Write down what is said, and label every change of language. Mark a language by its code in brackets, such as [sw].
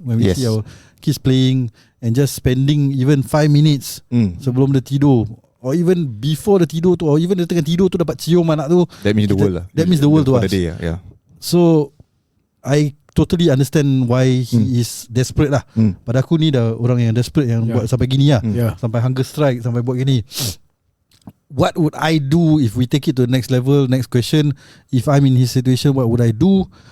[en] When we see our kids playing and just spending even 5 minutes [ms] sebelum dia tidur, [en] or even before [ms] dia tidur tu, [en] or even [ms] dia tengah tidur tu dapat cium anak tu, [en] that means the world lah. That means the world to us. Day, yeah. So I totally understand why he is desperate lah. [ms] Pada aku ni dah orang yang desperate yang buat sampai gini lah. Sampai [en] hunger strike, [ms] sampai buat gini. [en] What would I do if we take it to the next level? Next question, if I'm in his situation, what would I do?